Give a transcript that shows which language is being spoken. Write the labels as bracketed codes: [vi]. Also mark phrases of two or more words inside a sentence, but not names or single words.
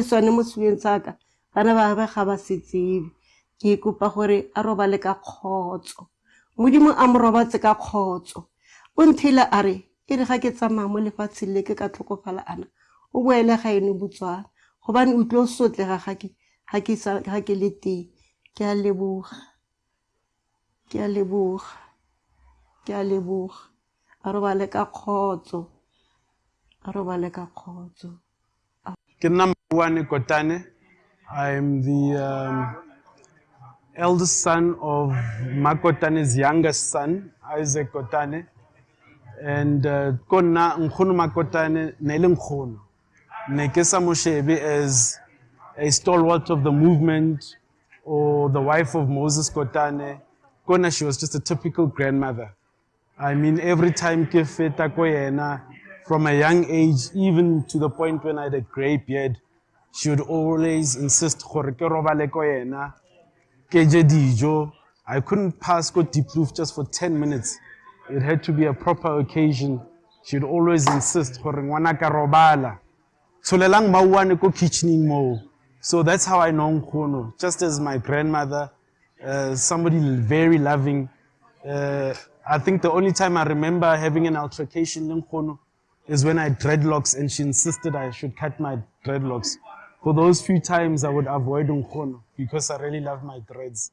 [tn] sone mo seleng sa ka bana ba gagwe ga ba se tsebe ke kopa gore a robale ka kgotso Modimo a mo robatse ka kgotso o nthile a re e re ga ke tsamaya mo lefatsheng le ke ka tlhokofala ana o boele ga eno Botswana gobane o tlo sotlega ga ke le teng ke a leboga a robale ka kgotso Ke nna Rebecca Kotane. [en] I'm the eldest son of Makotane's youngest son, Isaac Kotane. [tn] And kona nkgono Makotane ne le nkgono. Ne ke sa mo shebe [en] as a stalwart of the movement or the wife of Moses Kotane. Kona, she was just a typical grandmother. I mean, every time [tn] ke feta ko yena, [en] from a young age, even to the point when I had a grey beard, she would always insist [tn] gore ke robale ko yena, ke je dijo. [en] I couldn't pass go Deep Roof just for 10 minutes. It had to be a proper occasion. She would always insist [tn] gore ngwana ka robala. Tsholelang mauane ko kitchening mo. [en] So that's how I know nkgono, just as my grandmother, somebody very loving. I think the only time I remember having an altercation in nkgono is when I had dreadlocks and she insisted I should cut my dreadlocks. For those few times I would avoid nkgono because I really love my dreads.